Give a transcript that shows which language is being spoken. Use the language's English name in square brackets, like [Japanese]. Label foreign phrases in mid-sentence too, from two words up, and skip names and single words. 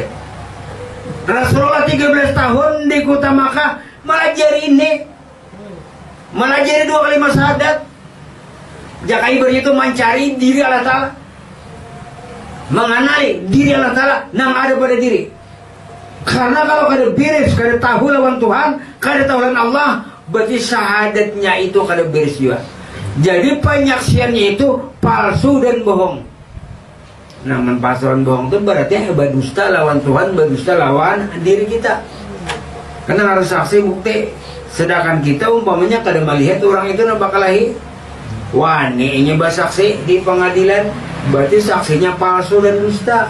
[Indonesian] Rasulullah 13 tahun di kota Makkah melajari dua kalimat syahadat. Jakai itu mencari diri Allah Ta'ala, mengenali diri Allah Ta'ala yang ada pada diri. [Banjar] Karena kalau kada beres, kada tahu lawan Tuhan, kada tahu lawan Allah, berarti syahadatnya itu kada beres juga. [Indonesian] Jadi penyaksiannya itu palsu dan bohong. Nah, palsu dan bohong itu berarti berdusta lawan Tuhan, berdusta lawan diri kita. Karena harus saksi bukti. Sedangkan kita umpamanya kada melihat orang itu bakal lahir. Wah, ini bersaksi di pengadilan, berarti saksinya palsu dan dusta.